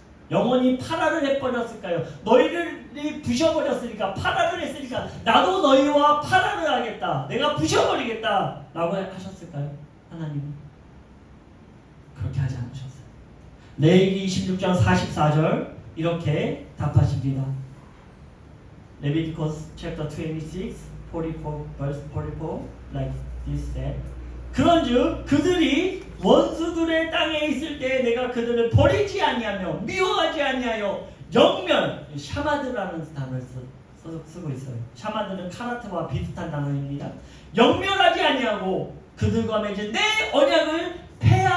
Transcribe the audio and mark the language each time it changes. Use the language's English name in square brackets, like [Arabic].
[Korean] 영원히 파라를 해버렸을까요? 너희들이 부셔버렸으니까, 파라를 했으니까 나도 너희와 파라를 하겠다, 내가 부셔버리겠다 라고 하셨을까요? 하나님은 그렇게 하지 않으셨어요. 레위기 26장 44절 이렇게 답하십니다. [English] Leviticus chapter 26, 44, verse 44, like this said. [Korean] 그런즉 그들이 원수들의 땅에 있을 때 내가 그들을 버리지 아니하며 미워하지 아니하여 영면, 샤마드라는 단어를 쓰고 있어요. 샤마드는 카라트와 비슷한 단어입니다. 영면하지 아니하고 그들과 맺은 내 언약을 폐하